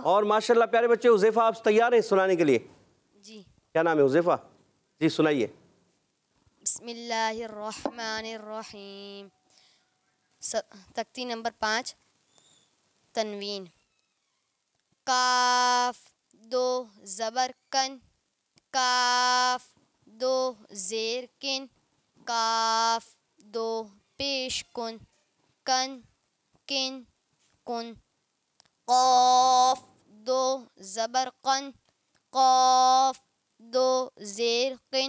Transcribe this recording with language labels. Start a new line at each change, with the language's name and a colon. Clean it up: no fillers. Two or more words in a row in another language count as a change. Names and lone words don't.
Urdu: اور ماشاءاللہ پیارے بچے حذیفہ آپ تیار ہیں سنانے کے لیے؟ جی. کیا نام ہے حذیفہ؟ جی سنائیے.
Arabic: بسم اللہ الرحمن الرحیم.
Urdu: تختی نمبر 5 تنوین. کاف 2 زبر کن. کاف 2 زیر کن. کاف 2 پیش کن. کن کن کن. قاف 2 زبر قن. قاف 2 زیر قن.